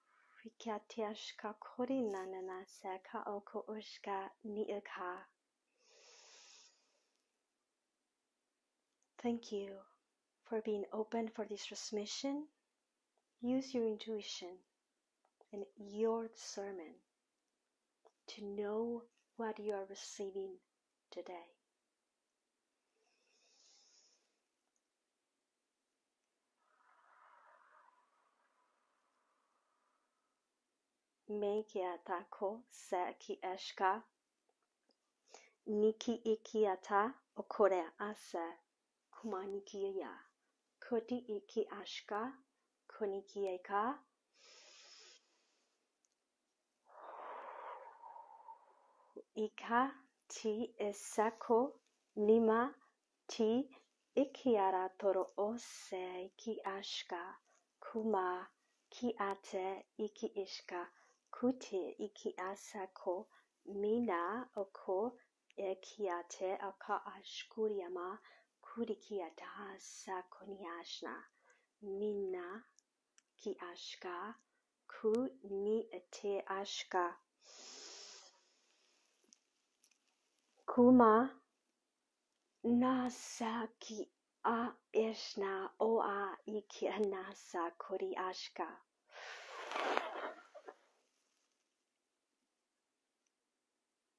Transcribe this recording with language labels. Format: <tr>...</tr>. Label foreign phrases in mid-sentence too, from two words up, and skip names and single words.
<en>Thank you for being open for this transmission. Use your intuition and your discernment to know what you are receiving today. Mekia tako se ki eshka niki ikiata okore ase kumanikia koti iki ashka konikieka ika ti esako nima ti ikiara toro ose ki ashka kuma ki ate iki ishka kuti iki asako mina oko ekiate aka ashkuriyama kurikiata sakoniashna mina ki ashka ku ni ete ashka kuma nasa ki a ishna o a iki nasa kori ashka.</en>